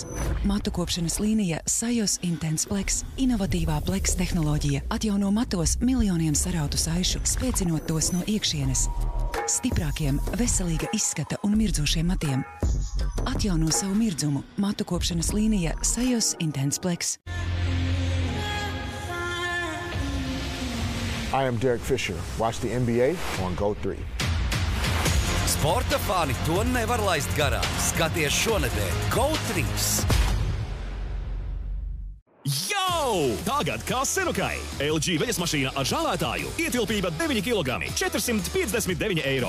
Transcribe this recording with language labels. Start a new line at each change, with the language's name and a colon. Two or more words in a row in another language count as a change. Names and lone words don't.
Latvian: Matu kopšanas līnija Sajos Intense Plex. Inovatīvā Plex tehnoloģija atjauno matos miljoniem sarautu saišu, spēcinot tos no iekšienes. Stiprākiem, veselīga izskata un mirdzošiem matiem. Atjauno savu mirdzumu. Matu kopšanas līnija Sajos Intense Plex.
English: I am Derek Fisher. Watch the NBA on GO3.
Latvian: Sporta fani to nevar laist garām. Skaties šonedēļ GO3. Jau! Tagad kā Senukai. LG veļas mašīna ar žālētāju. Ietilpība 9 kg, 459 eiro.